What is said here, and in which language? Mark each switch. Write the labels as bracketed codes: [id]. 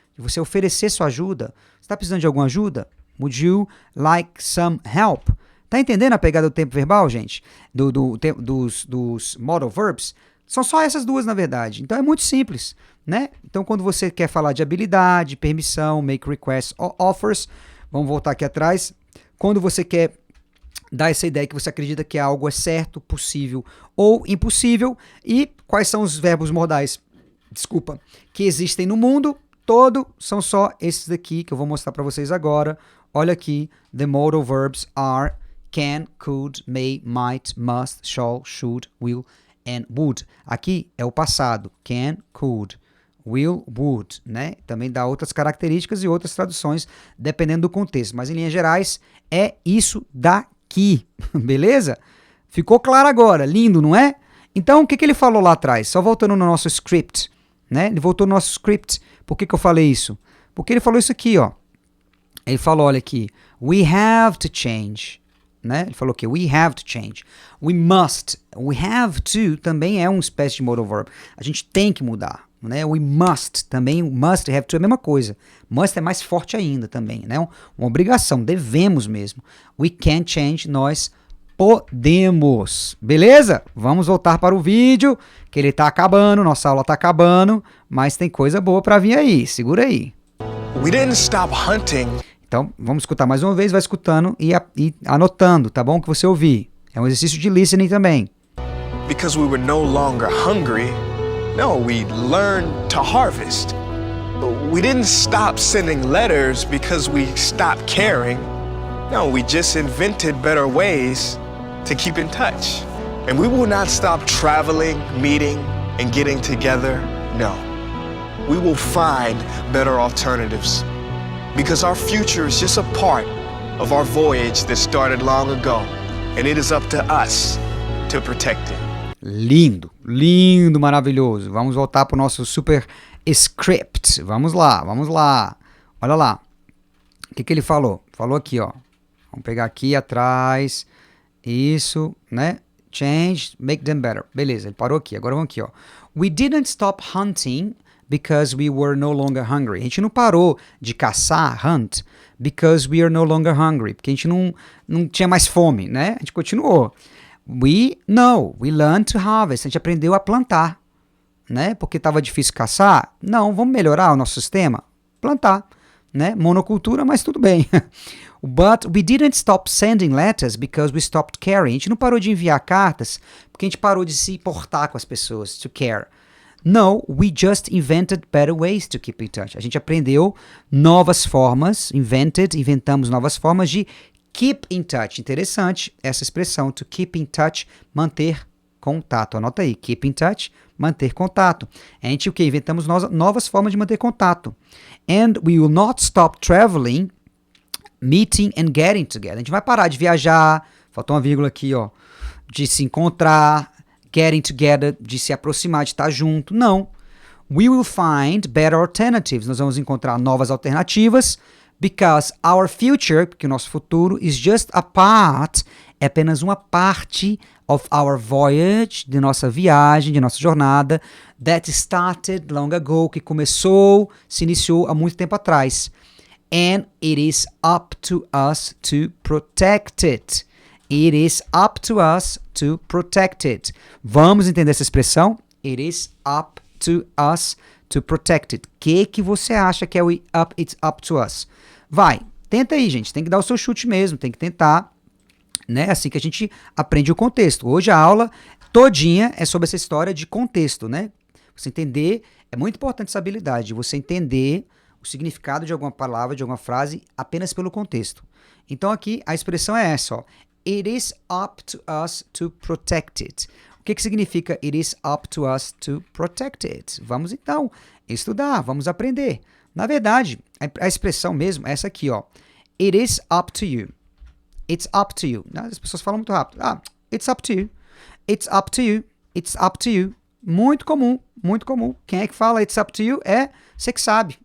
[pt] De você oferecer sua ajuda. Você está precisando de alguma ajuda? [en] Would you like some help? [pt] Tá entendendo a pegada do tempo verbal, gente? Dos modal verbs? São só essas duas, na verdade. Então é muito simples, né? Então quando você quer falar de habilidade, permissão, make requests, offers, vamos voltar aqui atrás. Quando você quer dar essa ideia que você acredita que algo é certo, possível ou impossível, e quais são os verbos modais, que existem no mundo todo, são só esses daqui que eu vou mostrar para vocês agora. Olha aqui, [en] the modal verbs are can, could, may, might, must, shall, should, will, and would. [pt] Aqui é o passado. Can, could, will, would, né? Também dá outras características e outras traduções, dependendo do contexto. Mas, em linhas gerais, é isso daqui. Beleza? Ficou claro agora. Lindo, não é? Então, o que ele falou lá atrás? Só voltando no nosso script, né? Ele voltou no nosso script. Por que eu falei isso? Porque ele falou isso aqui, ó. Ele falou, olha aqui. [en] We have to change. [pt] Né? Ele falou que [en] we have to change. We must. We have to [pt] também é uma espécie de modal verb. A gente tem que mudar. Né? [en] We must [pt] também. Must e have to é a mesma coisa. Must é mais forte ainda também. Né? Uma obrigação. Devemos mesmo. [en] We can change. [pt] Nós podemos. Beleza? Vamos voltar para o vídeo, que ele está acabando. Nossa aula está acabando. Mas tem coisa boa para vir aí. Segura aí. [en] We didn't stop hunting. [pt] Então, vamos escutar mais uma vez, vai escutando e anotando, tá bom? Que você ouvir. É um exercício de listening também. [en] Because we were no longer hungry. No, we learned to harvest. We didn't stop sending letters because we stopped caring. No, we just invented better ways to keep in touch. And we will not stop traveling, meeting, and getting together. No. We will find better alternatives. Because our future is just a part of our voyage that started long ago, and it is up to us to protect it. [pt] Lindo, lindo, maravilhoso. Vamos voltar para o nosso super script. Vamos lá. Olha lá. O que ele falou? Falou aqui, ó. Vamos pegar aqui atrás. Isso, né? [en] Change, make them better. [pt] Beleza, ele parou aqui. Agora vamos aqui, ó. [en] We didn't stop hunting because we were no longer hungry. [pt] A gente não parou de caçar, [en] hunt, because we are no longer hungry. [pt] Porque a gente não tinha mais fome, né? A gente continuou. [en] We learned to harvest. [pt] A gente aprendeu a plantar, né? Porque estava difícil caçar. Não, vamos melhorar o nosso sistema? Plantar, né? Monocultura, mas tudo bem. [en] But we didn't stop sending letters because we stopped caring. [pt] A gente não parou de enviar cartas porque a gente parou de se importar com as pessoas, to care. [en] No, we just invented better ways to keep in touch. [pt] A gente aprendeu novas formas, inventamos novas formas de keep in touch. Interessante essa expressão, to keep in touch, manter contato. Anota aí, keep in touch, manter contato. A gente o que? Inventamos novas formas de manter contato. [en] And we will not stop traveling, meeting and getting together. [pt] A gente vai parar de viajar, faltou uma vírgula aqui, ó, de se encontrar, getting together, de se aproximar, de estar junto. Não. [en] We will find better alternatives. [pt] Nós vamos encontrar novas alternativas, [en] because our future, [pt] porque o nosso futuro, [en] is just a part, [pt] é apenas uma parte [en] of our voyage, [pt] de nossa viagem, de nossa jornada, [en] that started long ago, [pt] que começou, se iniciou há muito tempo atrás. [en] And it is up to us to protect it. It is up to us to protect it. [pt] Vamos entender essa expressão? [en] It is up to us to protect it. [pt] O que você acha que é o [en] it's up to us? [pt] Vai, tenta aí, gente. Tem que dar o seu chute mesmo, tem que tentar, né? Assim que a gente aprende o contexto. Hoje a aula todinha é sobre essa história de contexto, né? Você entender, é muito importante essa habilidade, de você entender o significado de alguma palavra, de alguma frase, apenas pelo contexto. Então aqui a expressão é essa, ó. [en] It is up to us to protect it. [pt] O que significa [en] it is up to us to protect it? [pt] Vamos então estudar, vamos aprender. Na verdade, a expressão mesmo é essa aqui, ó. [en] It is up to you. It's up to you. [pt] As pessoas falam muito rápido. [en] It's up to you. It's up to you. It's up to you. [pt] Muito comum, muito comum. Quem é que fala [en] it's up to you [pt] é você que sabe.